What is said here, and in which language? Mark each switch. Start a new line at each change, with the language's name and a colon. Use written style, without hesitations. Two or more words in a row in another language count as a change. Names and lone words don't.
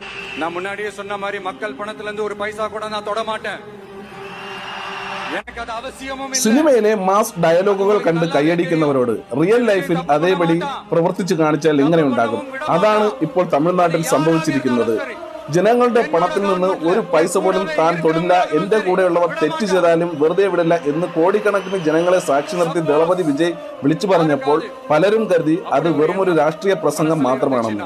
Tamil: நான் முன்னாடியே சொன்ன மாதிரி மக்கள் பணத்துல இருந்து ஒரு பைசா கூட நான் தொட மாட்டேன்.
Malayalam: സിനിമയിലെ
English: mass dialogues
Malayalam: കണ്ട് കൈയടിക്കുന്നവരോട്
English: real life
Malayalam: അതേപടി പ്രവർത്തിച്ചു കാണിച്ചാൽ എങ്ങനെ ഉണ്ടാകും? അതാണ് ഇപ്പോൾ തമിഴ്നാട്ടിൽ സംഭവിച്ചിരിക്കുന്നത്. ജനങ്ങളുടെ പണത്തിൽ നിന്ന് ഒരു പൈസ പോലും താൻ തൊടില്ല, എന്റെ കൂടെയുള്ളവർ തെറ്റ് ചെയ്താലും വെറുതെ വിടില്ല എന്ന് കോടിക്കണക്കിന് ജനങ്ങളെ സാക്ഷി നിർത്തി ദളപതി വിജയ് വിളിച്ചു പറഞ്ഞപ്പോൾ പലരും കരുതി അത് വെറുമൊരു രാഷ്ട്രീയ പ്രസംഗം മാത്രമാണെന്ന്.